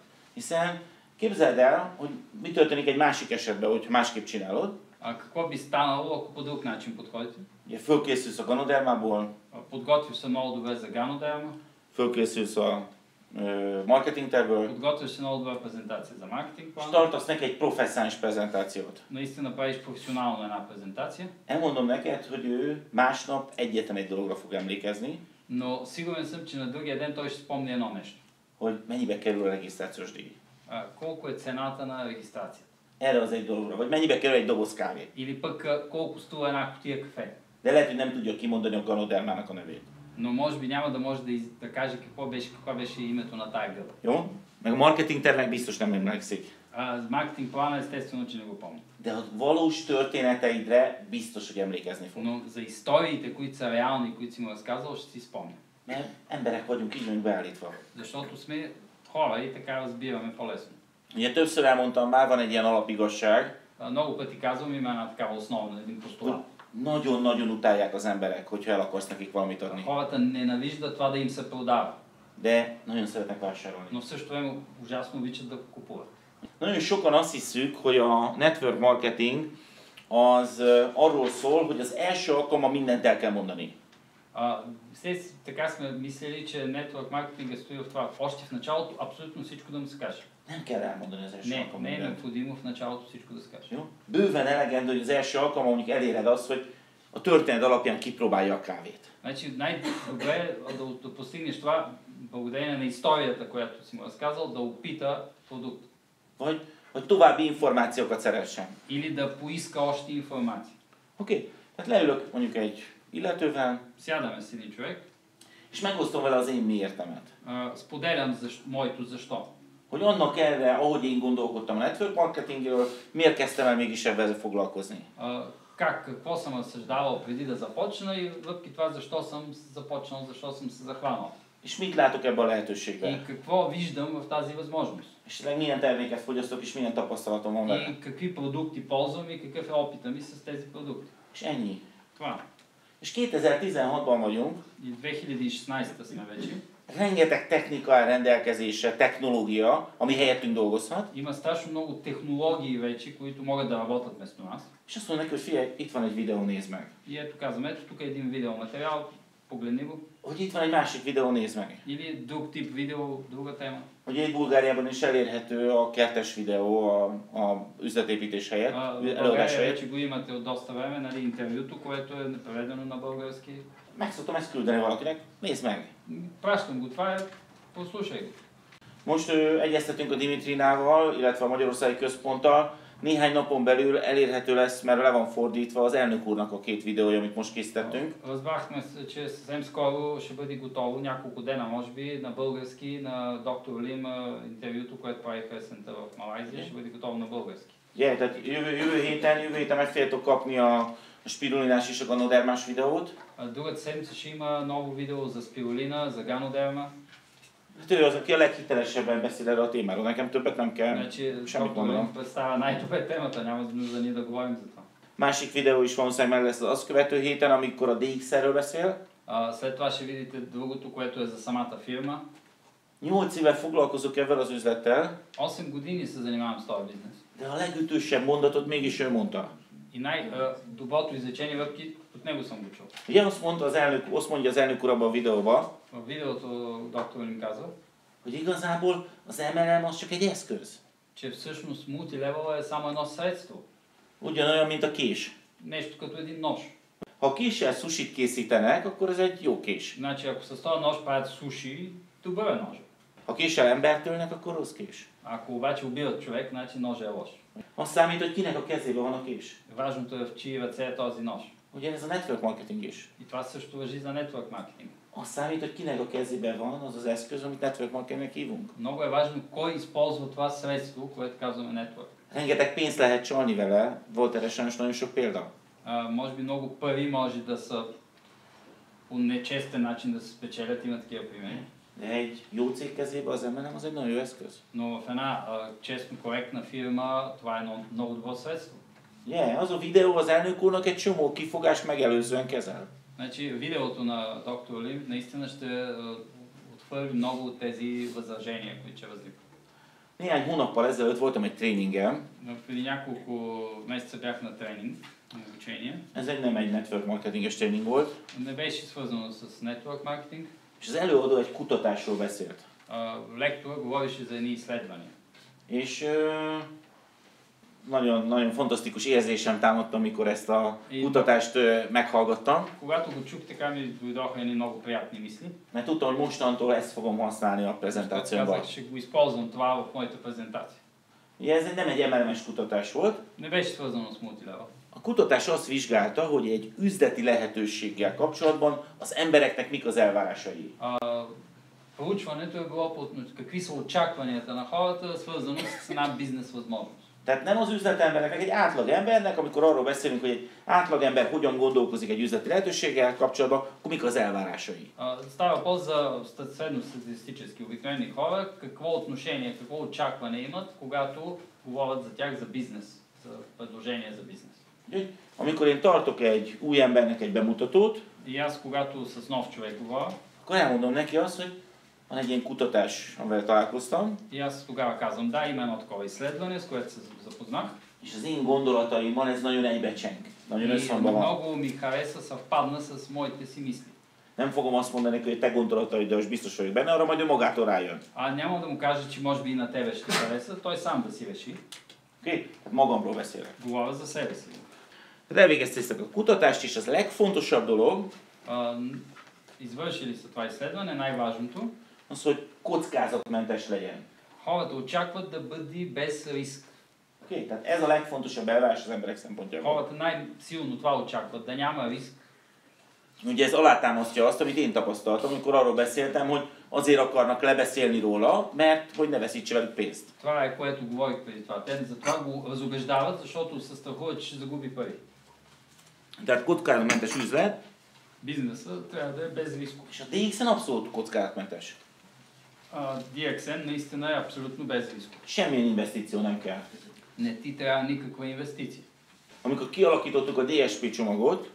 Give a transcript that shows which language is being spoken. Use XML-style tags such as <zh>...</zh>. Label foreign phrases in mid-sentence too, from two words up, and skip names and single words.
<hu>Hiszen képzeld el, hogy mi történik egy másik esetben, hogyha másképp csinálod.</hu> <bg>Какво би станало, ако по друг начин подходите?</bg> <hu>Ugye fölkészülsz a Ganodermából,</hu> <bg>Подготвив се много добре за Ganoderma,</bg> <hu>fölkészülsz a marketing tervből,</hu> <bg>подготвиш се много добра презентация за маркетинг</bg> <hu>és</hu> <bg>план,</bg> <hu>tartasz neki egy professzionális prezentációt.</hu> <bg>наистина правиш професионално една презентация,</bg> <hu>Elmondom neked, hogy ő másnap egyetlen egy dologra fog emlékezni,</hu> <bg>но сигурен съм, че на другия ден той ще спомни едно нещо.</bg> <hu>hogy mennyibe kerül a regisztrációs díj.</hu> <bg>Колко е цената на регистрацията?</bg> <hu>Erre az egy dologra, vagy mennyibe kerül egy doboz kávé.</hu> <bg>Или пък колко струва една кутия кафе.</bg> <hu>De lehet, hogy nem tudja kimondani a Ganodermának a nevét.</hu> <bg>Но може би няма да може да каже каква беше името на тая гъба.</bg> <hu>Jó? Meg a marketing tervnek biztos nem emlékszik.</hu> <bg>Маркетинг плана естествено, че не го помня.</bg> <hu>De a valós történeteidre biztos, hogy emlékezni fog.</hu> <bg>Но за историите, които са реални, които си му разказал, ще си спомня.</bg> <hu>Mert emberek vagyunk, így vagyunk beállítva.</hu> <bg>Защото сме хора и така разбираме по-лесно.</bg> <hu>Ugye többször elmondtam már, van egy ilyen alapigazság,</hu> <bg>Много пъти казвам, има една такава основна, един постулат.</bg> <hu>nagyon-nagyon utálják az emberek, hogyha el akarsz nekik valamit adni.</hu> <bg>Хората ненавиждат това да им се продава,</bg> <hu>De nagyon szeretnek vásárolni.</hu> <bg>но в същото време ужасно обичат да купуват.</bg> <hu>Nagyon sokan azt hiszük, hogy a</hu> <en>network marketing</en> <hu>az arról szól, hogy az első alkalommal mindent el kell mondani.</hu> <bg>Все така сме мислили, че network маркетинга стои в това. Още в началото абсолютно всичко да му се каже.</bg> <hu>Nem kell elmondani az első</hu> <bg>Не,</bg> <hu>alkalommal</hu> <bg>не е</bg> <hu>mindent.</hu> <bg>необходимо в началото всичко да се каже.</bg> <hu>Jó? Bőven elegendő, hogy az első alkalommal mondjuk eléred azt, hogy a történet alapján kipróbálja a kávét.</hu> <bg>Значи най-добре е да постигнеш това, благодарение на историята, която си му разказал, да опита продукт.</bg> <hu>Vagy további információkat szeressen.</hu> <bg>Или да поиска още информация.</bg> <hu>Oké? Tehát leülök mondjuk egy illetővel,</hu> <bg>Сядаме с един човек,</bg> <hu>és megosztom vele az én miértemet.</hu> <bg>споделям моето защо.</bg> <hu>Hogy annak erre, ahogy én gondolkodtam a network marketingről, miért kezdtem el mégis ezzel foglalkozni.</hu> <bg>Какво съм разсъждавал преди да започна и въпреки това защо съм започнал, защо съм се захванал.</bg> <hu>És mit látok ebben a lehetőségben?</hu> <bg>И какво виждам в тази възможност.</bg> <hu>És milyen terméket fogyasztok, és milyen tapasztalatom van vele.</hu> <bg>И какви продукти ползвам и какъв е опита ми с тези продукти.</bg> <hu>És ennyi.</hu> <bg>Това.</bg> <hu>És 2016-ban vagyunk.</hu> <bg>И 2016 сме вече.</bg> <hu>Rengeteg technika áll rendelkezésre, technológia, ami helyettünk dolgozhat.</hu> <bg>Има страшно много технологии вече, които могат да работят вместо нас.</bg> <hu>És azt mondom neki, hogy figyelj, itt van egy videó, nézd meg.</hu> <bg>И ето казвам, ето тук е един видеоматериал, погледни го.</bg> <hu>Hogy itt van egy másik videó, nézd meg.</hu> <bg>Или друг тип видео, друга тема.</bg> <hu>Hogy egy Bulgáriában is elérhető a kertes videó a üzletépítés helyett, előadás</hu> <bg>България</bg> <hu>helyett.</hu> <bg>вече го имате от доста време, нали, интервюто, което е преведено на български.</bg> <hu>Meg szoktam ezt küldeni valakinek, nézd meg.</hu> <bg>Пращам го, това е, послушай го.</bg> <hu>Most egyeztetünk a Dimitrinával, illetve a Magyarországi Központtal. Néhány napon belül elérhető lesz, mert le van fordítva az elnök úrnak a 2 videója, amit most készítettünk.</hu> <bg>Разбрахме се, че съвсем скоро ще бъде готово, няколко дена може би, на български, на доктор Лим, интервюто, което прави песента в Малайзия, ще бъде готово на български.</bg> <hu>Tehát jövő héten meg fogjátok kapni a spirulinás és a ganodermás videót.</hu> <bg>Другата седмица ще има ново видео за спирулина, за ганодерма.</bg> <hu>Hát ő az, aki a leghitelesebben beszél erről a témáról, nekem többet nem kell</hu> <bg>Значи,</bg> <hu>semmit</hu> <bg>доктор Лим</bg> <hu>mondanom.</hu> <bg>представя най-добре темата, няма нужда ние да говорим за това.</bg> <hu>Másik videó is valószínűleg meg lesz az azt követő héten, amikor a DX-ről beszél.</hu> <bg>След това ще видите другото, което е за самата фирма.</bg> <hu>8 éve foglalkozok ezzel az üzlettel,</hu> <bg>8 години се занимавам с този бизнес.</bg> <hu>de a legütősebb mondatot mégis ő mondta.</hu> <bg>И най-доброто изречение, въпреки от него съм го чул.</bg> <hu>Ugye azt mondja az elnök úr abban a videóban,</hu> <bg>В видеото доктор Лим казва,</bg> <hu>hogy igazából az MLM az csak egy eszköz.</hu> <bg>че всъщност мултилевел е само едно средство.</bg> <hu>Ugyanolyan, mint a kés.</hu> <bg>Нещо като един нож.</bg> <hu>Ha késsel sushit készítenek, akkor ez egy jó kés.</hu> <bg>Значи, ако с този нож правят суши, добър е нож.</bg> <hu>Ha késsel embert ölnek, akkor rossz kés.</hu> <bg>Ако обаче убиват човек, значи ножа е лош.</bg> <hu>Azt számít, hogy kinek a kezében van a kés.</hu> <bg>Важното е в чии ръце е този нож.</bg> <hu>Ugye ez a</hu> <en>network marketing</en> <hu>is.</hu> <bg>И това също важи за network маркетинг.</bg> <hu>Azt számít, hogy kinek a kezében van az az eszköz, amit network marketingnek hívunk.</hu> <bg>Много е важно кой използва това средство, което казваме network.</bg> <hu>Rengeteg pénzt lehet csalni vele, volt erre sajnos nagyon sok példa.</hu> <bg>Може би много пари може да са по нечестен начин да се спечелят, има такива примери.</bg> <hu>De egy jó cég kezében az MLM az egy nagyon jó eszköz.</hu> <bg>Но в една честно коректна фирма това е едно много добро средство.</bg> <hu>Yeah, az a videó az elnök úrnak egy csomó kifogást megelőzően kezel.</hu> <bg>Значи видеото на доктор Ли наистина ще отхвърли много от тези възражения, които ще възникват.</bg> <hu>Néhány hónappal ezelőtt voltam egy tréningen.</hu> <bg>Преди няколко месеца бях на тренинг, на обучение.</bg> <hu>Ez nem egy network marketinges tréning volt.</hu> <bg>Не беше свързано с</bg> <en>network marketing.</en> <hu>És az előadó egy kutatásról beszélt.</hu> <bg>Лектор говореше за едни изследвания.</bg> <hu>És nagyon fantasztikus érzésem támadt, amikor ezt a kutatást meghallgattam.</hu> <bg>Когато го чух, така ми дойдоха едни много приятни мисли.</bg> <hu>Mert tudtam, hogy mostantól ezt fogom használni a prezentációmban.</hu> <bg>Казах, ще го използвам това в моята презентация.</bg> <hu>Ugye ez nem egy MLM-es kutatás volt.</hu> <bg>Не беше свързано с multilevel.</bg> <hu>A kutatás azt vizsgálta, hogy egy üzleti lehetőséggel kapcsolatban az embereknek mik az elvárásai.</hu> <bg>Проучването е било по какви са очакванията на хората, свързано с една бизнес възможност.</bg> <hu>Tehát nem az üzletembernek, egy átlag embernek, amikor arról beszélünk, hogy egy átlagember hogyan gondolkozik egy üzleti lehetőséggel kapcsolatban, akkor mik az elvárásai.</hu> <bg>Става въпрос за средностатистически обикновени хора, какво отношение, какво очакване имат, когато говорят за тях за бизнес, за предложение за бизнес.</bg> <hu>Amikor én tartok egy új embernek egy bemutatót,</hu> <bg>И аз, когато с нов човек говоря,</bg> <hu>akkor elmondom neki azt, hogy van egy ilyen kutatás, amivel találkoztam.</hu> <bg>И аз тогава казвам, да, има едно такова изследване, с което се запознах.</bg> <hu>És az én gondolataimmal ez nagyon egybecseng, nagyon</hu> <bg>И</bg> <hu>összhangban van.</hu> <bg>много ми хареса, съвпадна с моите си мисли.</bg> <hu>Nem fogom azt mondani, hogy te gondolataiddal is biztos vagyok benne, arra majd ő magától rájön.</hu> <bg>Нямам да му кажа, че може би и на тебе ще хареса, той сам да си реши.</bg> <hu>Oké? Tehát magamról beszélek.</hu> <bg>Говоря за себе си.</bg> <hu>Tehát elvégeztétek a kutatást, és az legfontosabb dolog,</hu> <bg>Извършили са това изследване, най-важното.</bg> <hu>az, hogy kockázatmentes legyen.</hu> <bg>Хората очакват да бъде без риск.</bg> <hu>Oké? Tehát ez a legfontosabb elvárás az emberek szempontjából.</hu> <bg>Хората най-силно това очакват, да няма риск.</bg> <hu>Ugye ez alátámasztja azt, amit én tapasztaltam, amikor arról beszéltem, hogy azért akarnak lebeszélni róla, mert hogy ne veszítse velük pénzt.</hu> <bg>Това е което говорих преди това. Те затова го разубеждават, защото се страхуват, че ще загуби пари.</bg> <hu>Tehát kockázatmentes üzlet,</hu> <bg>Бизнесът трябва да е без риско.</bg> <hu>és a DXN abszolút kockázatmentes.</hu> <bg>DXN наистина е абсолютно без риско.</bg> <hu>Semmilyen investíció nem kell.</hu> <bg>Не ти трябва никаква инвестиция.</bg> <hu>Amikor kialakítottuk a DSP csomagot,</hu>